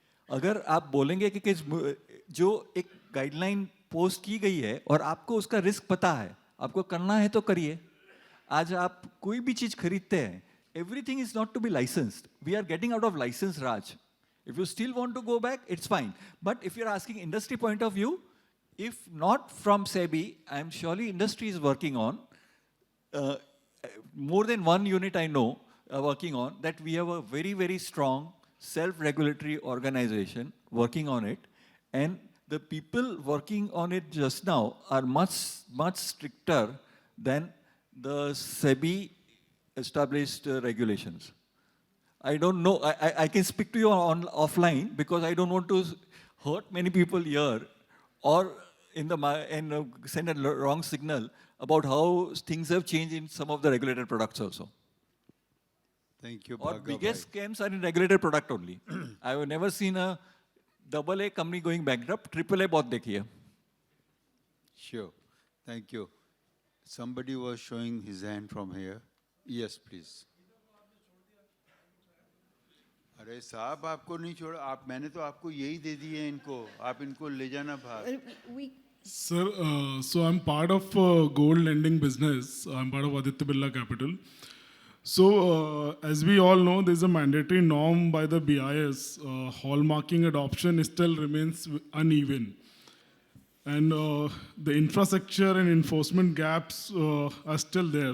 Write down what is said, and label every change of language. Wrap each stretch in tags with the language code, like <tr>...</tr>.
<hi>अगर आप बोलेंगे कि जो एक गाइडलाइन पोस्ट की गई है और आपको उसका रिस्क पता है, आपको करना है तो करिए. आज आप कोई भी चीज खरीदते हैं,</hi> <en>everything is not to be licensed. We are getting out of license raj. If you still want to go back, it's fine. But if you're asking industry point of view, if not from SEBI, I'm surely industry is working on, more than one unit I know working on, that we have a very, very strong self-regulatory organization working on it. And the people working on it just now are much, much stricter than the SEBI established regulations. I don't know. I can speak to you on offline because I don't want to hurt many people here or in the and send a wrong signal about how things have changed in some of the regulated products also. Thank you, Our Bhargava. biggest scams are in regulated product only. I have never seen a AA company going bankrupt.</en> <hi>AAA बहुत देखी है.</hi> <en>Sure. Thank you. Somebody was showing his hand from here. Yes, please.</en> <hi>अरे साहब आपको नहीं छोड़ा आप मैंने तो आपको यही दे दिए इनको आप इनको ले जाना बाहर.</hi> <en>Sir, so I'm part of gold lending business. I'm part of Aditya Birla Capital. So as we all know, there's a mandatory norm by the BIS. Hallmarking adoption still remains uneven. And the infrastructure and enforcement gaps are still there.</en>